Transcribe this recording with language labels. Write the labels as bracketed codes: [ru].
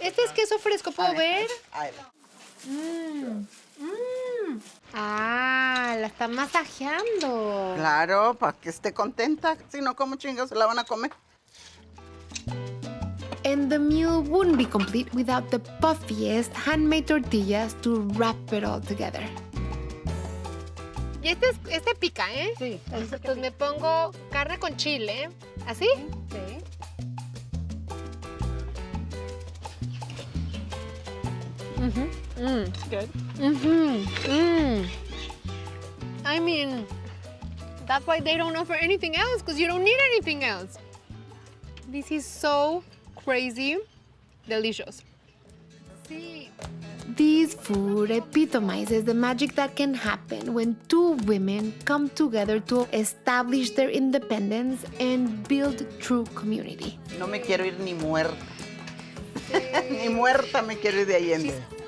[es] Este es queso fresco, ¿puedo ver? Ay, Ah, la está masajeando. claro, para que esté contenta. Si no, ¿cómo chingados se la van a comer? [en] And the meal wouldn't be complete without the puffiest handmade tortillas to wrap it all together. [es] Y este pica, ¿eh? Sí. Entonces me pongo carne con chile. ¿Así? Sí. [en] Good. I mean, that's why they don't offer anything else, because you don't need anything else. This is so crazy delicious. [es] Sí. [en] This food epitomizes the magic that can happen when two women come together to establish their independence and build true community. [es] No me quiero ir ni muerta. Ni muerta me quiero ir de Allende.